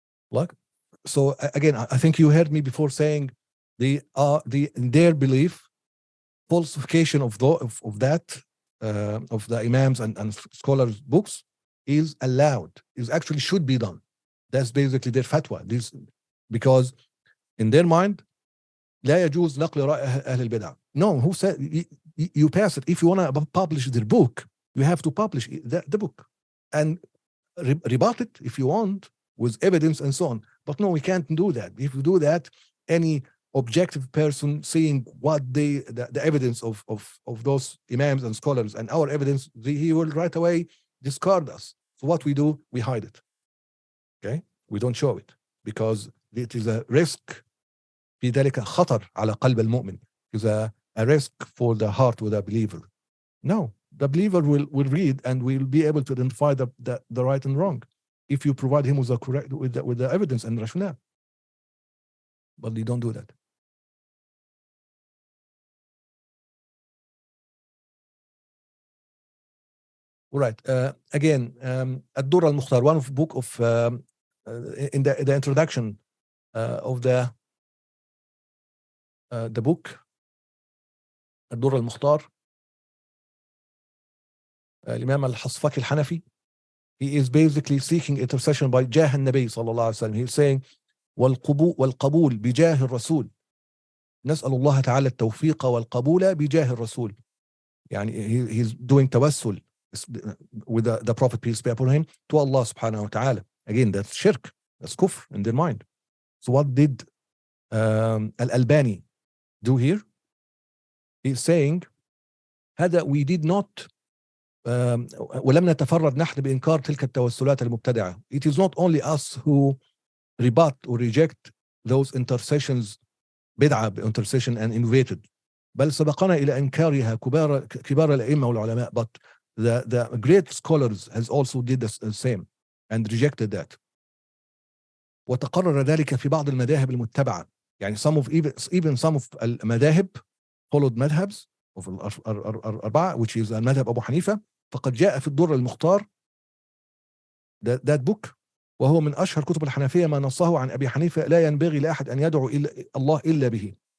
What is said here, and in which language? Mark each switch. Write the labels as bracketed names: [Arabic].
[English] Like, so again, I think you heard me before saying in their belief, falsification of the imams and scholars' books is allowed, is actually should be done. That's basically their fatwa. This because in their mind [Arabic] لا يجوز نقل رأي أهل البدع. [English] No, who said you pass it? If you want to publish their book, you have to publish the book and rebut it if you want with evidence and so on. But no, we can't do that. If you do that, any objective person seeing what the evidence of those imams and scholars and our evidence, he will right away discard us. So what we do, we hide it. Okay, we don't show it because it is a risk. [Arabic] في ذلك خطر على قلب المؤمن. [English] Is a risk for the heart with a believer. No, the believer will read and will be able to identify the right and wrong if you provide him with the correct with the evidence and rationale. But they don't do that. All right. Again, الدر المختار, one of book of in the introduction of the book الدر المختار, الإمام الحصفقي الحنفي, he is basically seeking intercession by [Arabic] جاه النبي صلى الله عليه وسلم. [English] He's saying [Arabic] والقبول بجاه الرسول, نسأل الله تعالى التوفيق والقبول بجاه الرسول. [English] يعني he's doing توسل with the Prophet, peace be upon him, to Allah subhanahu wa ta'ala. Again, that's shirk, that's kufr in their mind. So what did al-Albani do here? He's saying [Arabic] هذا [English] we did not [Arabic] ولم نتفرد نحن بإنكار تلك التوسلات المبتدعة. [English] It is not only us who rebut or reject those intercessions, بدعة intercession and innovated, [Arabic] بل سبقنا إلى إنكارها كبار الأئمة والعلماء. [English] But the great scholars has also did the same and rejected that. [Arabic] وتقرر ذلك في بعض المذاهب المتبعة. [English] يعني some of even some of المذاهب followed madhabs of الأربعة, which is المذهب أبو حنيفة. [Arabic] فقد جاء في الدر المختار [English] that book, [Arabic] وهو من أشهر كتب الحنفية ما نصه عن أبي حنيفة لا ينبغي لأحد أن يدعو الله إلا به.